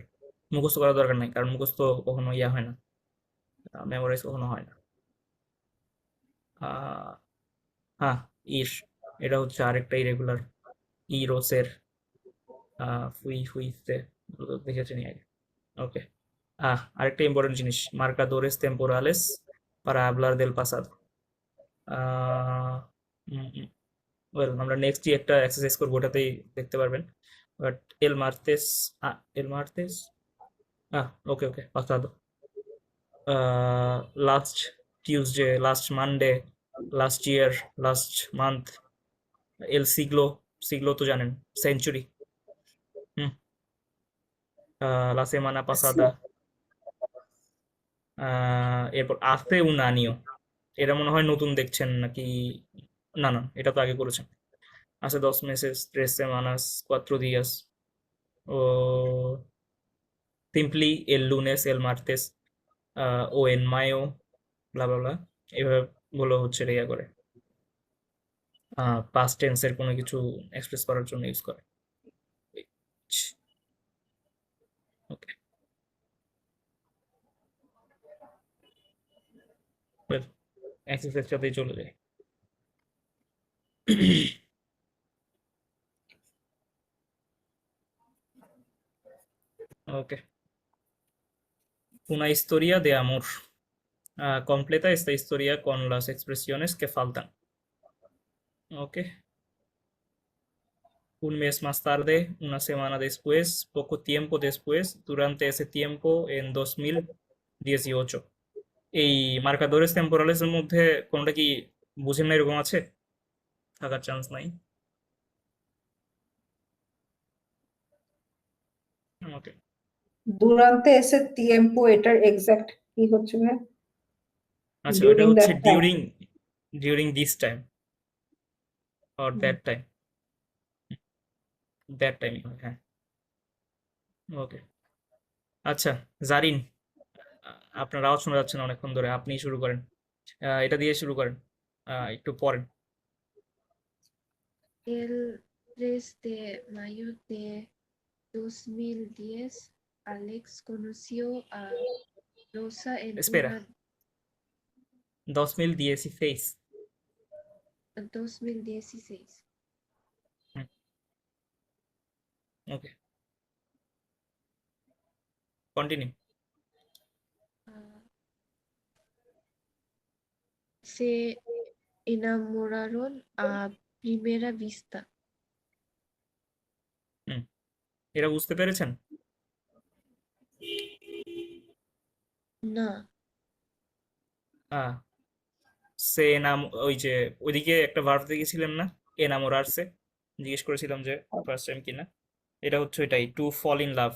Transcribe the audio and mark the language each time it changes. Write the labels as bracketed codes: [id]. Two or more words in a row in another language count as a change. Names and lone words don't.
[bn] মুখস্থ করার দরকার নাই, কারণ মুখস্থ কখনো ইয়া হয় না, মেমোরাইজ কখনো হয় না। আহ, হ্যাঁ, ইর, এটা হচ্ছে আরেকটা ইরেগুলার, ইরোসের, ফুই ফুইতে, দেখেছেন আগে। ওকে, আরেকটা ইম্পর্টেন্ট জিনিস, [es] marcadores temporales para hablar del pasado। [bn] ওয়েল, আমরা নেক্সটই একটা এক্সারসাইজ করবো, ওটাতেই দেখতে পারবেন। [es] বাট el martes, el martes, [en] okay okay, [es] pasado, [en] লাস্ট Tuesday, last Monday, last year, last month, [es] el siglo, siglo [bn] তো জানেন, [es] century, la semana pasada, এরপর hace un año, [bn] এটা মনে হয় নতুন দেখছেন নাকি? না না, এটা তো আগে করেছেন। [es] hace 2 meses, 3 semanas, 4 días, o simply el lunes, el martes, o en mayo, bla bla bla, [bn] এভাবে গুলো হচ্ছে ইয়া করে [en] past tense [bn] কোনো কিছু এক্সপ্রেস করার জন্য ইউজ করে। ওকে, এক্সারসাইজ সাথেই চলে যায়। [en] Ok. [es] Una historia de amor. Completa esta historia con las expresiones que faltan. [en] Ok. [es] Un mes más tarde, una semana después, poco tiempo después, durante ese tiempo en 2018. [bn] এই [es] marcadores temporales [bn] এর মধ্যে কোনটা কি বুঝেন না এরকম আছে? থাকার চান্স নাই। ওকে, [es] durante ese tiempo [bn] এটার এক্সাক্ট কি হচ্ছে ভাই? আচ্ছা, ওটা [en] during [bn] হচ্ছে [en] that time. during this time or that time, হ্যাঁ। [bn] ওকে, আচ্ছা জারিন, আপনার আওয়াজ শোনা যাচ্ছে না অনেকক্ষণ ধরে, আপনি শুরু করেন। এটা দিয়ে শুরু করেন, একটু পড়েন। [es] El 3 de mayo de 2010, Alex conoció a Rosa en Espera, una 2016। 2016. [bn] ওকে, কন্টিনিউ। [es] Ah, se enamoraron a primera vista. [bn] এরা বুঝতে পেরেছেন? না, সে নাম, ওই যে ওইদিকে একটা ভার্ব দেখেছিলেন না, এনামোরারসে, জিজ্ঞেস করেছিলাম যে [en] first time [bn] কিনা, এটা হচ্ছে ওইটাই, [en] to fall in love.